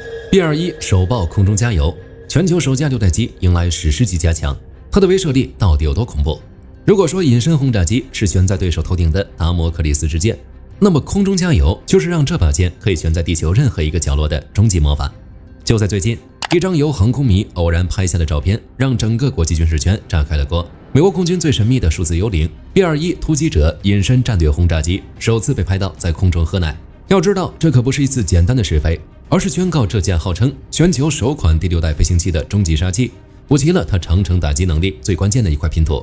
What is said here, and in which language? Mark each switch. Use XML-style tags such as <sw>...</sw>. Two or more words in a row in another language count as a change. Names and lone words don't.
<zh>B-21首爆空中加油，全球首架6代机迎来史詩级加强，它的威慑力到底有多恐怖？如果说隐身轰炸机是悬在对手头頂的达摩克里斯之剑，那麼空中加油就是让這把劍可以懸在地球任何一個角落的終極魔法。就在最近，一張由航空迷偶然拍下的照片，讓整個國際軍事圈炸開了鍋。美國空軍最神秘的數字幽靈 B-21突擊者隱身戰略轟炸機首次被拍到在空中喝奶。要知道，這可不是一次簡單的試飛，而是宣告這架號稱全球首款第6代飛行器的終極殺器，補齊了它長程打擊能力最關鍵的一塊拼圖。</zh>